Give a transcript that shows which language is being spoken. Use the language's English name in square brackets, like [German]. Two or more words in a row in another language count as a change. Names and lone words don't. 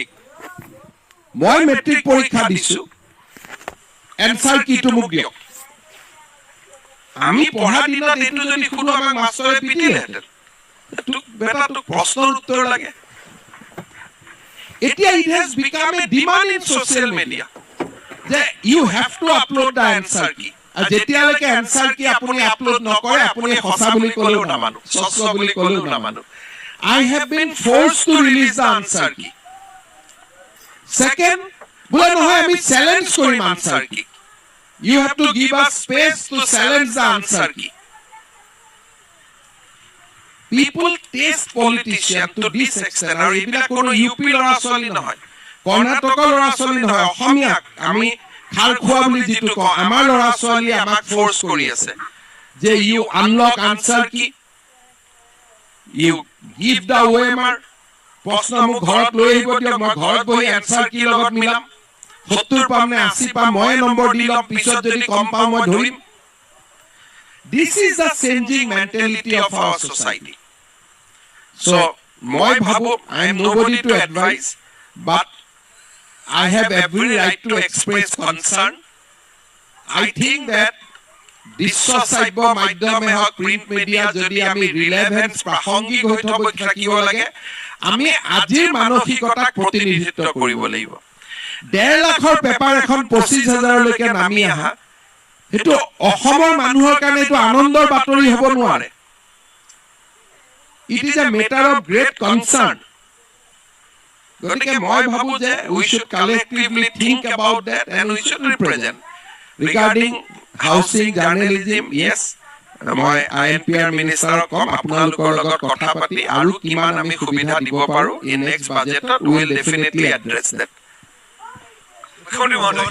[Assamese] মই মেট্ৰিক পৰীক্ষা দিছো, এনসাৰ কিটো মোক দিয়ক। আমি পঢ়া দিনত এইটো যদি শুনো আমাক মাষ্টৰে পিটিলেহেঁতেন। বেটা তোক প্ৰশ্নৰ উত্তৰ লাগে। এতিয়া [English] it has become a demand in social media যে you have to upload the answer key, [Assamese] আৰু যেতিয়ালৈকে [English] answer key [Assamese] আপুনি আপলোড নকৰে আপুনি সঁচা বুলি ক'লেও নামানো, সঁচা বুলি ক'লেও নামানো। [English] I have been forced to release the answer key. Second, [Assamese] বোলে নহয় আমি চ্যালেঞ্জ কৰিম [English] answer key. You have to give us space to challenge the answer key. People taste politician to this extent, [Assamese] আৰু এইবিলাক কোনো ইউপি ল'ৰা ছোৱালী নহয়, কৰ্ণাটকৰ ল'ৰা ছোৱালী নহয়, অসমীয়াক আমি খাৰ খোৱা বুলি যিটো কওঁ, আমাৰ ল'ৰা ছোৱালীয়ে আমাক ফ'ৰ্চ কৰি আছে যে [English] you unlock answer key, you give the OMR. [Assamese] প্ৰশ্ন মোক ঘৰত লৈ আহিব দিয়ক, মই ঘৰত বহি [English] answer key [Assamese] লগত মিলাম, 70 পাম নে 80 পাম, মই নম্বৰ দি ল'ম, পিছত যদি কম পাওঁ মই ধৰিম। [English] This is the changing mentality of our society. So, [Assamese] মই ভাবো, [English] I am nobody to advise, but I have every right to express concern. I think that [Assamese] বিশ্ব শ্ৰাব্য মাধ্যমে হওক [English] print media [Assamese] যদি আমি ৰিলেভেন্স প্ৰাসংগিক হৈ থাকিব লাগে আমি আজিৰ মানসিকতাক প্ৰতিনিধিত্ব কৰিব লাগিব 1.5 লাখৰ পেপাৰ এখন 25,000 লৈকে নামি আহা হেতু অসমৰ মানুহৰ কাৰণে এটো আনন্দৰ বাতৰি হ'ব নোৱাৰে [English] It is a matter of great concern. [Assamese] গতিকে মই ভাবো যে [English] we should collectively think about that and we should represent. Regarding housing journalism, yes, [Assamese] মই INPR minister কম আপোনালোকৰ লগত কথা পাতি আৰু কিমান আমি সুবিধা দিব পাৰো [English] in next budget we will definitely address that.